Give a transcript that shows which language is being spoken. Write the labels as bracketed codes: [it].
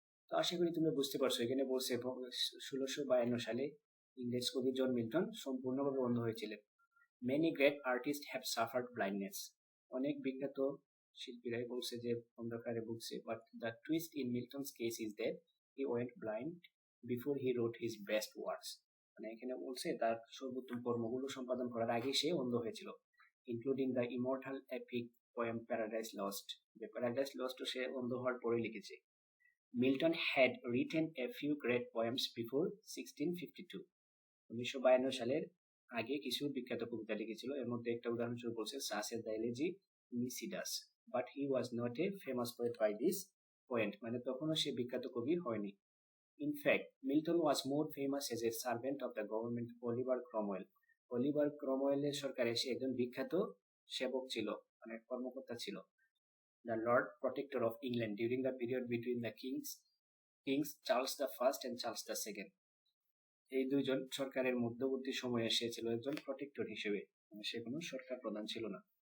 [bn] তো আশা করি তুমি বুঝতে পারছো এখানে বলছে 1652 সালে ইংরেজ কবি জন মিল্টন সম্পূর্ণভাবে অন্ধ হয়েছিলেন। [en] Many great artists have suffered blindness. [bn] অনেক বিখ্যাত শিল্পীরাই বলছে যে অন্ধকারে ভুগছে, [en] but the twist in Milton's case is that he went blind before he wrote his best works. [bn] মানে এখানে বলছে তার সর্বোত্তম কর্মগুলো সম্পাদন করার আগে সে অন্ধ হয়েছিল, [en] Including the immortal epic poem Paradise Lost. [bn] যে প্যারাডাইস লস্ট সে অন্ধ হওয়ার পরে লিখেছে। [en] Milton had written a few great poems before 1652. [bn] 1952 সালের আগে কিছু বিখ্যাত কবিতা লিখেছিল, এর মধ্যে একটা উদাহরণস্বরূপ বলছে সাসে the elegy নিসিডাস, [en] But he was not a famous poet by this point. [bn] মানে তখনও সে বিখ্যাত কবি হয়নি। [en] In fact, Milton was more famous as a servant of the government Oliver Cromwell. [bn] Oliver Cromwell এর সরকারে সে একজন বিখ্যাত সেবক ছিল, মানে কর্মকর্তা ছিল। [en] The Lord Protector of England during the period between the kings Charles the First and Charles the Second. [bn] এই দুইজন সরকারের মধ্যবর্তী সময়ে সে ছিল একজন প্রটেক্টর হিসেবে, সে কোনো সরকার প্রধান ছিল না।